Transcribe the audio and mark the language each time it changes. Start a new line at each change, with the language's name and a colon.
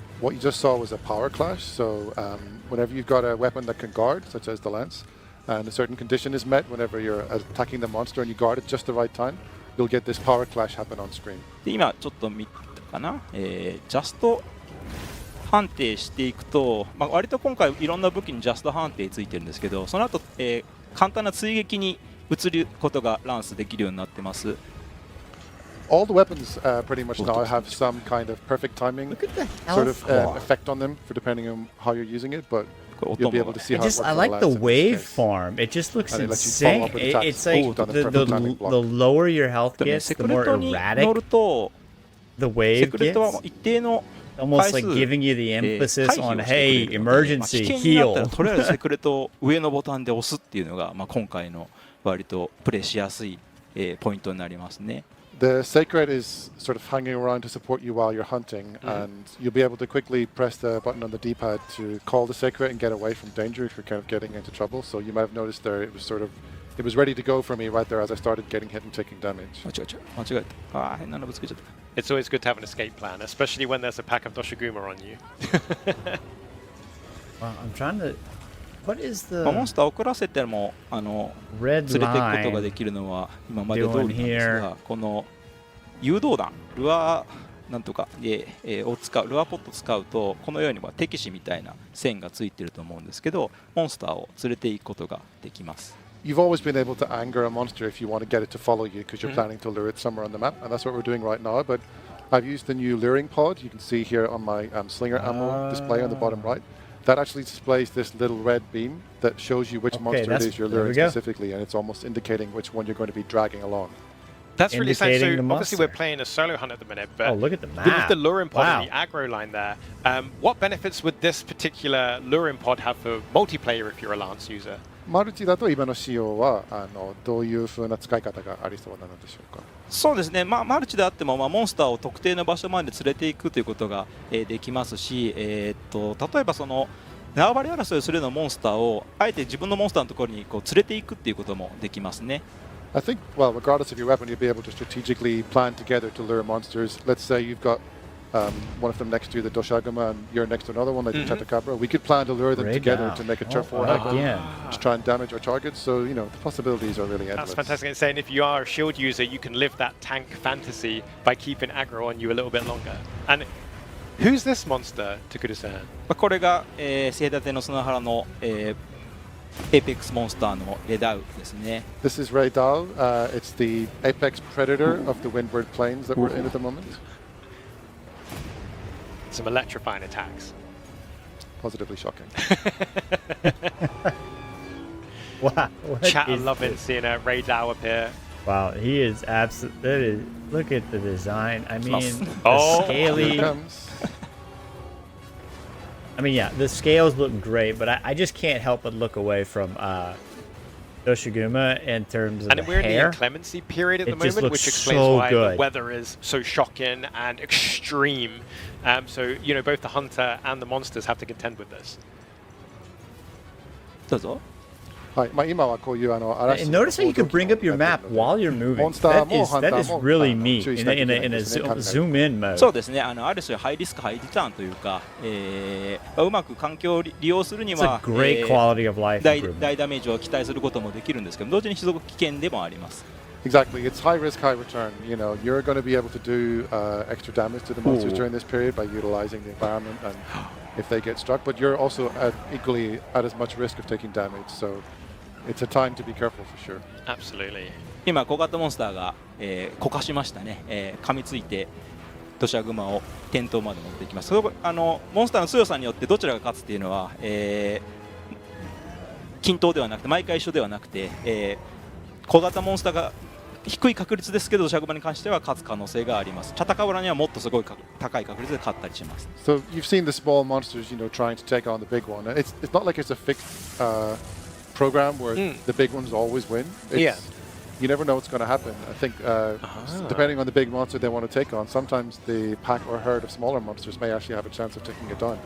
English: What you just saw was a power clash. So whenever you've got a weapon that can guard, such as the lance, and a certain condition is met, whenever you're attacking the monster and you guard it just the right time, you'll get this power clash happen on screen.
Japanese: で今ちょっと見たかな、ジャスト判定していくと、割と今回いろんな武器にジャスト判定ついてるんですけど、その後、簡単な追撃に移ることがランスできるようになってます。
English: All the weapons pretty much now have some kind of perfect timing sort of effect on them for depending on how you're using it, but you'll be able to see how it works. I like the waveform. It just looks insane. It's like the lower your health gets, the more erratic the wave gets. Almost like giving you the emphasis on, hey, emergency, heal.
Japanese: とりあえずセクレットを上のボタンで押すっていうのが、今回の割とプレイしやすい、ポイントになりますね。
English: The Sacred is sort of hanging around to support you while you're hunting, and you'll be able to quickly press the button on the D-pad to call the Sacred and get away from danger if you're kind of getting into trouble. So you might have noticed there it was ready to go for me right there as I started getting hit and taking damage.
Japanese: 間違えた。変なのぶつけちゃった。
English: It's always good to have an escape plan, especially when there's a pack of Doshiguma on you. Well, I'm trying to. What is the
Japanese: モンスターを遅らせても連れていくことができるのは今まで通りなんですが、この誘導弾ルアーなんとかで、を使うルアーポットを使うとこのように敵視みたいな線がついてると思うんですけど、モンスターを連れていくことができます。
English: You've always been able to anger a monster if you want to get it to follow you because you're planning to lure it somewhere on the map, and that's what we're doing right now. But I've used the new luring pod. You can see here on my slinger ammo display on the bottom right. That actually displays this little red beam that shows you which monster it is you're luring specifically, and it's almost indicating which one you're going to be dragging along. That's really exciting. So obviously we're playing a solo hunt at the minute, but look at the map. With the luring pod and the aggro line there, what benefits would this particular luring pod have for multiplayer if you're a Lance user?
Japanese: マルチだと今の仕様はどういう風な使い方がありそうなのでしょうか。そうですね、マルチであっても、モンスターを特定の場所まで連れていくということが、できますし、例えばその縄張り争いをするようなモンスターをあえて自分のモンスターのところに連れていくっていうこともできますね。
English: I think, well, regardless of your weapon, you'll be able to strategically plan together to lure monsters. Let's say you've got one of them next to the Doshaguma and you're next to another one like the Chatakabra. We could plan to lure them together to make a turf war to try and damage our targets. So, the possibilities are really endless. That's fantastic. And saying if you are a shield user, you can live that tank fantasy by keeping aggro on you a little bit longer. And who's this monster, Takuru-san?
Japanese: これが、セイダテの砂原の、エーペックスモンスターのレダウですね。
English: This is Raydal. It's the apex predator of the Windward Plains that we're in at the moment. Some electrifying attacks. Positively shocking. Wow. Chat are loving seeing a Raydal appear. Wow, he is absolutely. Look at the design. I mean, the scaly. I mean, yeah, the scales look great, but I just can't help but look away from Doshiguma in terms of and we're in the inclemency period at the moment, which explains why the weather is so shocking and extreme. So, both the hunter and the monsters have to contend with this.
Japanese: どうぞ。はい、今はこういう嵐。
English: Notice how you can bring up your map while you're moving. That is really neat in a zoom in mode.
Japanese: そうですね。ある種ハイリスクハイリターンというか、うまく環境を利用するには大ダメージを期待することもできるんですけど、同時に非常に危険でもあります。
English: Exactly, it's high risk, high return. You're going to be able to do extra damage to the monsters during this period by utilizing the environment and if they get struck, but you're also equally at as much risk of taking damage. So it's a time to be careful for sure. Absolutely.
Japanese: 今小型モンスターが、こかしましたね、噛みついて土砂熊を転倒まで持っていきます。モンスターの強さによってどちらが勝つっていうのは、均等ではなくて毎回一緒ではなくて、小型モンスターが低い確率ですけど土砂熊に関しては勝つ可能性があります。チャタカブラにはもっとすごい高い確率で勝ったりします。
English: So you've seen the small monsters, trying to take on the big one. It's not like it's a fixed program where the big ones always win. You never know what's going to happen. I think depending on the big monster they want to take on, sometimes the pack or herd of smaller monsters may actually have a chance of taking it down.